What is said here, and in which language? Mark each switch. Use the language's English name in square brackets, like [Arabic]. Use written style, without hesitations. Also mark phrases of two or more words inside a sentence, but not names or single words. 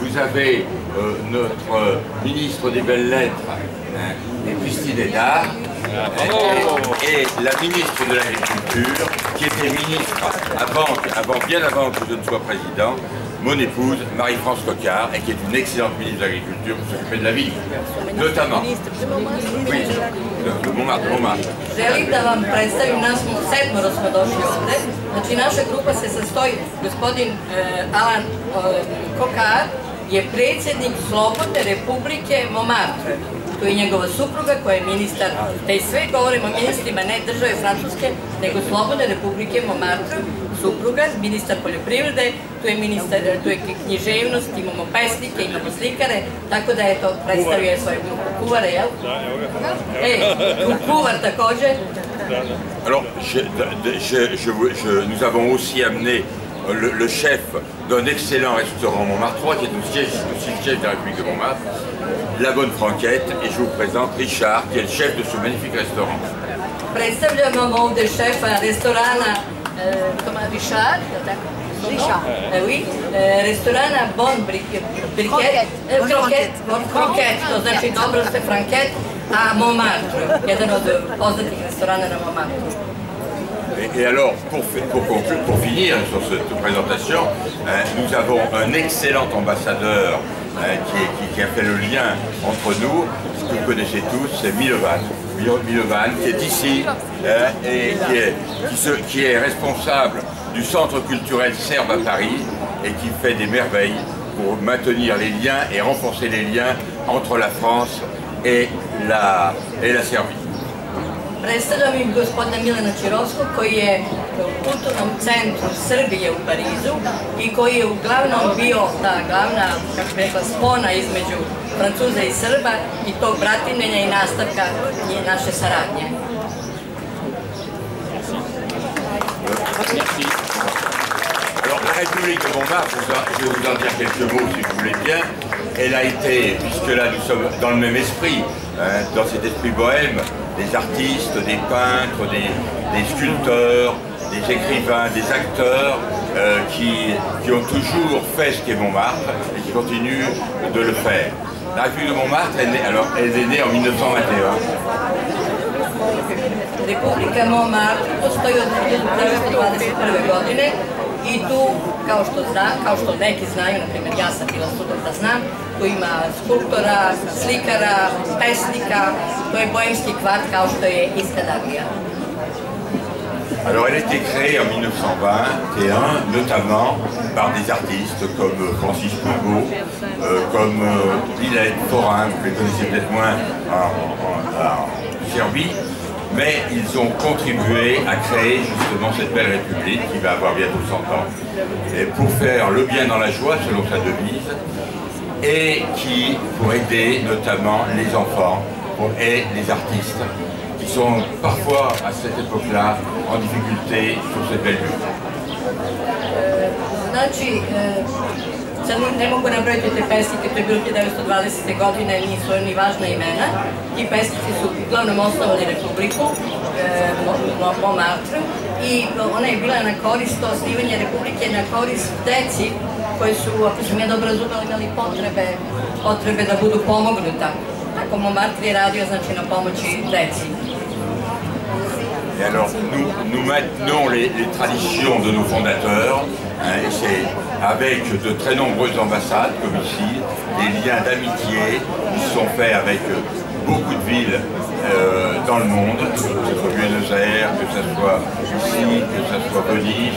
[French] vous avez notre ministre des Belles Lettres, Christine Hédard, et la ministre de l'Agriculture, qui était ministre bien avant que je ne sois président, mon épouse, Marie-France Coquard, et qui est une excellente ministre de l'Agriculture pour s'occuper de la vigne, notamment. Oui, de Montmartre. [Serbian] Želim da vam predstavim, nas smo sedmoro smo došli ovde. Znači, naša grupa se sastoji, gospodin Alan Coquard je predsjednik Slobodne Republike Montmartre. Tu je njegova supruga koja je ministar, da i sve govorimo o ministrima ne države Francuske, nego Slobodne Republike Montmartre, supruga, ministar poljoprivrede, tu je književnost, imamo pesnike, imamo slikare, tako da je to predstavio svoju grupu kuvare, jel? Kuvar također. [French] Alors, nous avons aussi amené le chef d'un excellent restaurant Montmartrois, qui est aussi le chef de la République de Montmartre, La Bonne Franquette, et je vous présente Richard, qui est le chef de ce magnifique restaurant. [Serbian] Predstavljamo ovdje šefa restorana Richard, oui, restorana Bon Croquette, to znači dobro ste Franquette, a Montmartre, jedan od poznatih restorana na Montmartre. [French] Et alors, pour finir sur cette présentation, nous avons un excellent ambassadeur qui a fait le lien entre nous, ce que vous connaissez tous, c'est Milovan. Milovan, qui est ici et qui est responsable du centre culturel serbe à Paris et qui fait des merveilles pour maintenir les liens et renforcer les liens entre la France et la Serbie. [Serbian] Predstavljam im gospodina Milana Čirovskog, koji je u kulturnom centru Srbije u Parizu i koji je uglavnom bio ta glavna, kako bi rekla, spona između Francuza i Srba i tog bratimljenja i nastavka naše saradnje. [French] Alors la République de Montmartre, je vais vous en dire quelques mots si vous voulez bien. Elle a été, puisque là nous sommes dans le même esprit, dans cet esprit bohème, des artistes, des peintres, des sculpteurs, des écrivains, des acteurs qui ont toujours fait ce qu'est Montmartre et qui continuent de le faire. La République de Montmartre, elle est née en 1921. [Serbian] Republika Montmartre postoji od 1921. godine i tu, kao što neki znaju, na primjer ja sam bila studenta, znam, tu ima skulptora, slikara, pesnika, to je bohemski kvart kao što je Iskadavija. [French] Alors elle a été créée en 1921, notamment par des artistes comme Francis Pongo, comme Villette, Forain, vous les connaissez peut-être moins en Serbie, mais ils ont contribué à créer justement cette belle république qui va avoir bientôt 100 ans, et pour faire le bien dans la joie selon sa devise, et qui pour aider notamment les enfants et les artistes qui sont parfois à cette époque-là en difficulté sur cette belle lutte. [Serbian] Znači, sad ne mogu nabrojiti te pesnike, to je bilo 1920. godine, nisu ni važna imena. Ti pesnici su uglavnom osnovali Republiku Montmartre i ona je bila na korist, to osnivanje Republike na korist deci koji su, ako sam ja dobro razumela, imali potrebe da budu pomognuta. Tako Montmartre je radio, znači, na pomoći deci. [French] Et alors, nous maintenons les traditions de nos fondateurs, et c'est avec de très nombreuses ambassades, comme ici, des liens d'amitié qui sont faits avec beaucoup de villes dans le monde, que ce soit Buenos Aires, que ce soit ici, que ce soit Venise.